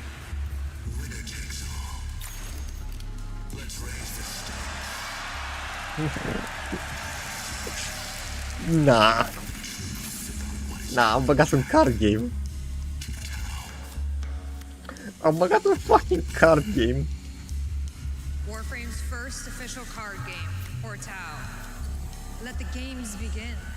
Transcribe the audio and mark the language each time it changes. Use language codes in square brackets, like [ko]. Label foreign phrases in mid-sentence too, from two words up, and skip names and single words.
[en] Nah. Nah, [ro] am băgat un [en] card game. [ro] Am băgat un [en] fucking card game. Warframe's first official card game, Tau. Let the games begin.